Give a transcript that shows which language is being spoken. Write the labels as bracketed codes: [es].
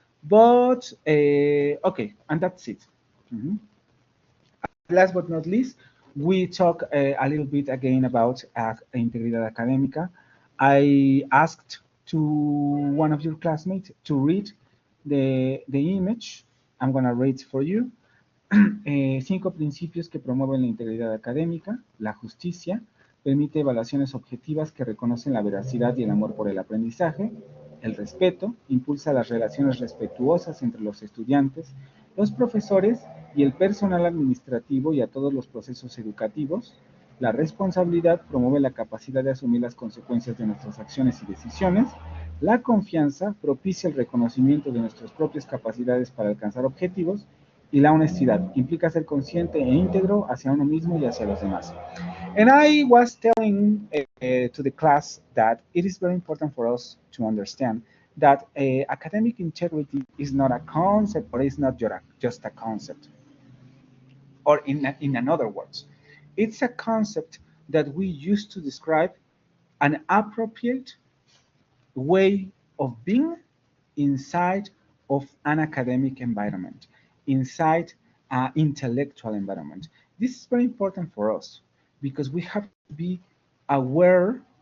[en] But okay, and that's it. Mhm. Last but not least, we talk a little bit again about Integridad Académica. I asked to one of your classmates to read the image. I'm going to read for you. [es] 5 principios que promueven la integridad académica, la justicia, permite evaluaciones objetivas que reconocen la veracidad y el amor por el aprendizaje, el respeto, impulsa las relaciones respetuosas entre los estudiantes, los profesores y el personal administrativo y a todos los procesos educativos, la responsabilidad promueve la capacidad de asumir las consecuencias de nuestras acciones y decisiones, la confianza propicia el reconocimiento de nuestras propias capacidades para alcanzar objetivos, y la honestidad implica ser consciente e íntegro hacia uno mismo y hacia los demás. [en] And I was telling to the class that it is very important for us to understand that academic integrity is not a concept, or is not just a concept. Or in other words, it's a concept that we use to describe an appropriate way of being inside of an academic environment, inside an intellectual environment. This is very important for us because we have to be aware